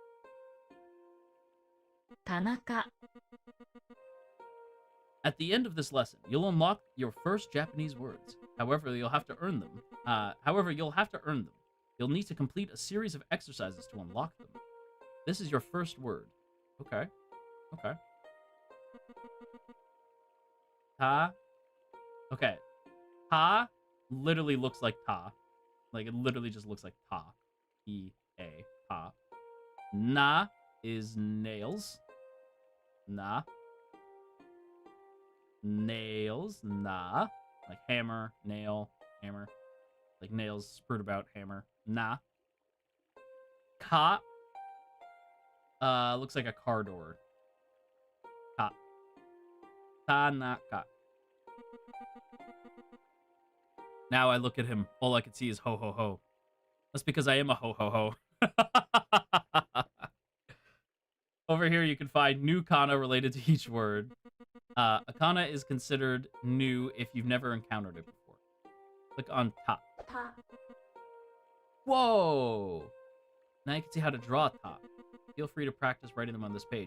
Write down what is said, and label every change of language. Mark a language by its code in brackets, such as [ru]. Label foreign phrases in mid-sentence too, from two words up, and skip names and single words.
[en] Tanaka. At the end of this lesson, you'll unlock your first Japanese words. However, you'll have to earn them. You'll need to complete a series of exercises to unlock them. This is your first word. Okay. Okay. Ta. Okay. Ta literally looks like ta. Like, it literally just looks like ta. E-A. Ta. Na is nails. Na. Nails. Na. Like hammer, nail, hammer. Like nails spurt about, hammer. Na. Ka. Looks like a car door. Ka. Tanaka. Now I look at him, all I can see is ho ho ho. That's because I am a ho ho ho. Over here you can find new kana related to each word. A kana is considered new if you've never encountered it before. Click on ta. Ta. Whoa! Now you can see how to draw ta. Feel free to practice writing them on this page.